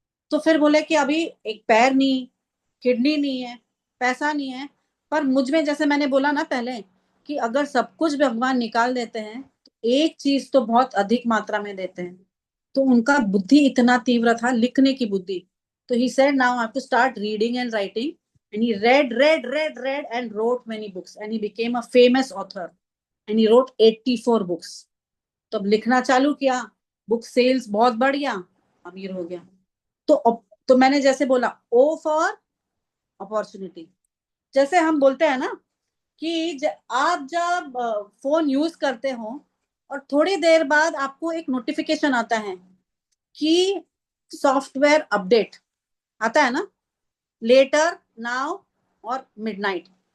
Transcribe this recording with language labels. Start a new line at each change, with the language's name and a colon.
Hindi: तो फिर बोले कि अभी एक पैर नहीं, किडनी नहीं है, पैसा नहीं है, पर मुझ में जैसे मैंने बोला ना पहले कि अगर सब कुछ भगवान निकाल देते हैं तो एक चीज तो बहुत अधिक मात्रा में देते हैं। तो उनका बुद्धि इतना तीव्र था, लिखने की बुद्धि।
English: तो he said now I have to start reading and writing, and he read and wrote many books and he became a famous author and he wrote 84 books।
Hindi: तब लिखना चालू किया, बुक सेल्स बहुत बढ़ गया, अमीर हो गया। तो मैंने जैसे बोला, ओ फॉर अपॉर्चुनिटी। जैसे हम बोलते हैं ना कि आप जब फोन यूज करते हो और थोड़ी देर बाद आपको एक नोटिफिकेशन आता है कि सॉफ्टवेयर अपडेट आता है ना, लेटर, नाउ और मिडनाइट।